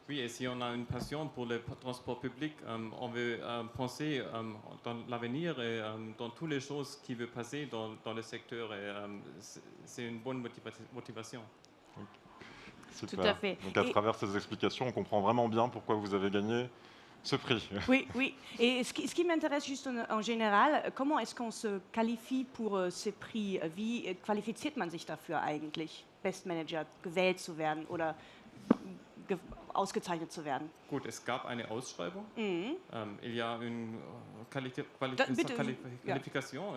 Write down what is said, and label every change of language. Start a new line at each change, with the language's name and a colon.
French: Oui, et si on a une passion pour le transport public, on veut penser dans l'avenir et dans toutes les choses qui veulent passer dans le secteur, et c'est une bonne motivation. Super. Tout à fait. Donc à travers ces explications, on comprend vraiment bien pourquoi vous avez gagné ce prix. Oui, oui. Et ce qui m'intéresse juste en général, comment est-ce qu'on se qualifie pour ces prix?
German: Wie qualifiziert man sich dafür eigentlich, Bestmanager gewählt zu werden oder ausgezeichnet zu werden? Gut, es gab eine Ausschreibung.
French: Il y a une qualification.